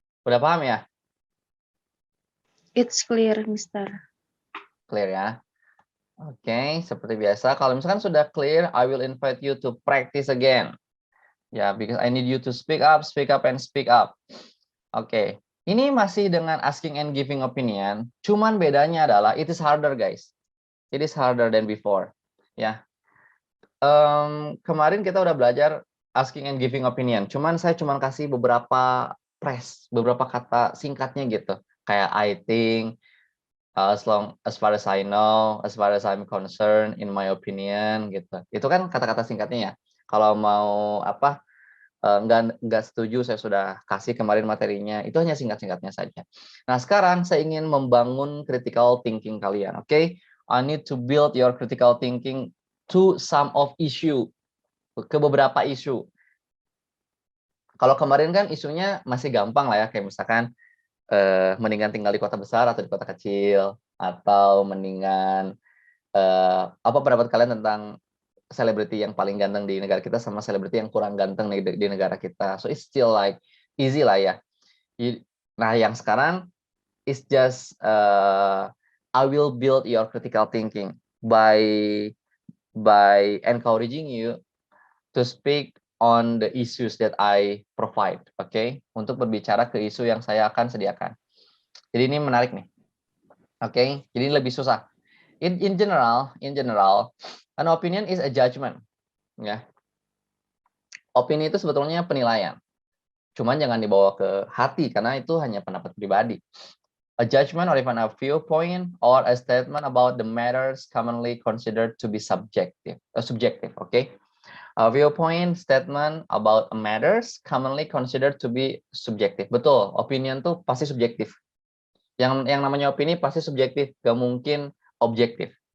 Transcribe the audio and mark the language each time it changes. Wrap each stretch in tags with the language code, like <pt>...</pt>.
<id>Udah paham ya?</id> <en>It's clear, Mister.</en> <id>Clear ya? Oke, seperti biasa. Kalau misalkan sudah clear,</id> <en>I will invite you to practice again. Ya, because I need you to speak up, and speak up. Oke.</en> <id>Ini masih dengan asking and giving opinion. Cuman bedanya adalah</id> <en>it is harder</en> <id>guys.</id> <en>It is harder than before.</en> <id>Ya. Kemarin kita udah belajar asking and giving opinion. Cuman saya kasih beberapa beberapa kata singkatnya gitu.</id> <en>Kayak I think, as far as I know, as far as I'm concerned, in my opinion gitu.</en> <id>Itu kan kata-kata singkatnya ya. Kalau mau nggak setuju, saya sudah kasih kemarin materinya. Itu hanya singkat-singkatnya saja. Nah, sekarang saya ingin membangun critical thinking kalian. Oke?</id> <en>I need to build your critical thinking to some of issue,</en> <id>ke beberapa isu. Kalau kemarin kan isunya masih gampang lah ya, kayak misalkan mendingan tinggal di kota besar atau di kota kecil, atau mendingan apa pendapat kalian tentang selebriti yang paling ganteng di negara kita sama selebriti yang kurang ganteng di negara kita.</id> <en>So it's still like easy lah ya. Nah, yang sekarang is just I will build your critical thinking by encouraging you to speak on the issues that I provide, okay?</en> <id>Untuk berbicara ke isu yang saya akan sediakan. Jadi ini menarik nih, okay? Jadi lebih susah.</id> <en>In general, an opinion is a judgment, ya.</en> <id>Opini itu sebetulnya penilaian. Cuman jangan dibawa ke hati karena itu hanya pendapat pribadi.</id> <en>A judgment or even a viewpoint or a statement about the matters commonly considered to be subjective, okay? A viewpoint statement about matters commonly considered to be subjective.</en> <id>Betul, opinion tuh pasti subjektif. Yang namanya opini pasti subjektif, gak mungkin objektif.</id>